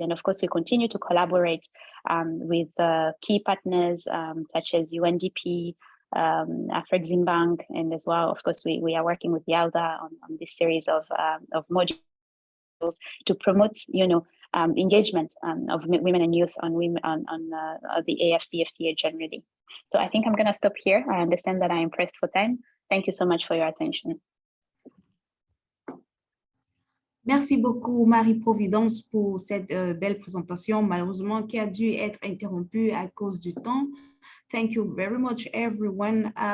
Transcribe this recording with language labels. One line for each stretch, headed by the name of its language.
English: And of course, we continue to collaborate with key partners such as UNDP, Afreximbank, and as well, of course, we are working with YALDA on this series of modules to promote, engagement of women and youth on the AfCFTA generally. So I think I'm going to stop here. I understand that I am pressed for time. Thank you so much for your attention.
French: Merci beaucoup, Marie-Providence, pour cette belle présentation, malheureusement, qui a dû être interrompue à cause du temps.
English: Thank you very much, everyone.